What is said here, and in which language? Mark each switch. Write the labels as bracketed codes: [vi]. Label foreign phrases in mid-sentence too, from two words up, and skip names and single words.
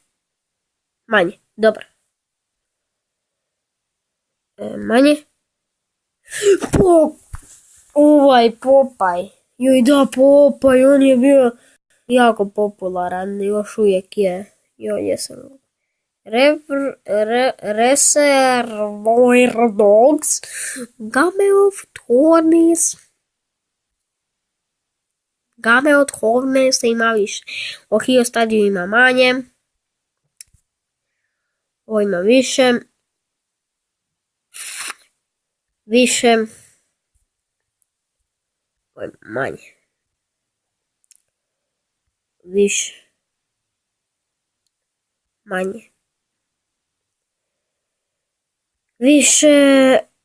[hr] Dobro. Manje. Ovaj Popaj. Joj da, Popaj, on je bio jako popularan, još uvijek je. Joj, jesam. Reservoir Dogs. Game od Hornes ima više. Ohio stadion ima manje. Ovo ima više. Ovo ima manje. Više.